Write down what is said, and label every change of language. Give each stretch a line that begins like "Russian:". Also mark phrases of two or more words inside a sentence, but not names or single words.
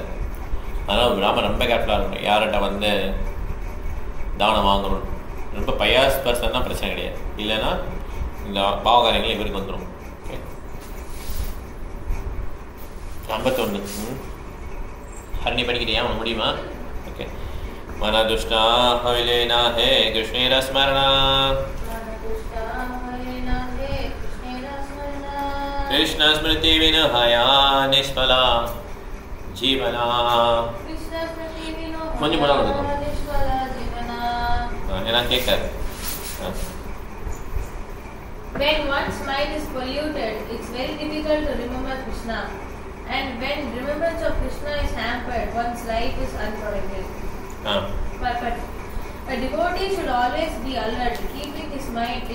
Tamil: அதனால் பிராமணர் ரொம்ப கேர்ஃபுல்லாக இருக்கணும். யார்கிட்ட வந்து தானம் வாங்கணும், ரொம்ப
English: pious person
Tamil: பிரச்சனை கிடையாது, இல்லைன்னா இந்த பாவகாரியங்கள் இவருக்கு வந்துடும். ஓகே, 51 ஹரணி படிக்கிறியா, உனக்கு முடியுமா?
Bangla: ஓகே, মনদুষ্টা হবিলেনা হে কৃষ্ণের স্মরণা কৃষ্ণ স্মৃতি বিনহয়া নিষ্ফলা জীবনা.
Tamil: கொஞ்சம் படம் கொடுக்கும் ஏன்னா கேட்க.
English: When one's mind is polluted, it's very difficult to remember Krishna. And when remembrance of Krishna is hampered, one's life is unproductive. But a devotee should always be alert, keeping his mind in